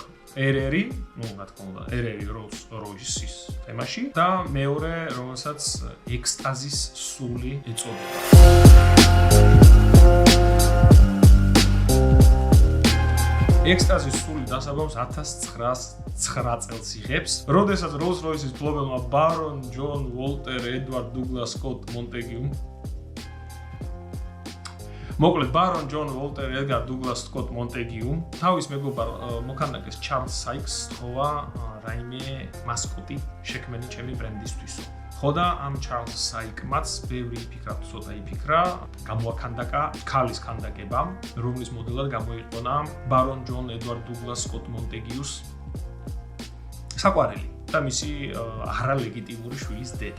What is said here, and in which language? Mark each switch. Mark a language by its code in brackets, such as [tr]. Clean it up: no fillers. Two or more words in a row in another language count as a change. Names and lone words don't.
[ka] RR-ი, რა თქმა უნდა, RR-ი Rolls-Royce-ის თემაში და მეორე, რომელსაც ექსტაზის სული ეწოდება. ექსტაზის სული დასაბამს 1909 წელს იღებს, როდესაც Rolls-Royce-ის მფლობელმა Baron John Walter Edward Douglas Scott Montague მოკლედ Baron John Walter Edgar Douglas Scott Montague თავის მეგობარ მოქანდაკეს Charles Sykes თხოვა რაიმე მასკოტი შექმენი ჩემი ბრენდისთვისო. ხო და ამ Charles Sykes-მაც ბევრი ცოტა იფიქრა, გამოაქანდაკა ქალის ქანდაკება, რომლის მოდელად გამოიყონა Baron John Edward Douglas Scott Montague-ს საყვარელი და მისი არალეგიტიმური შვილის დედა.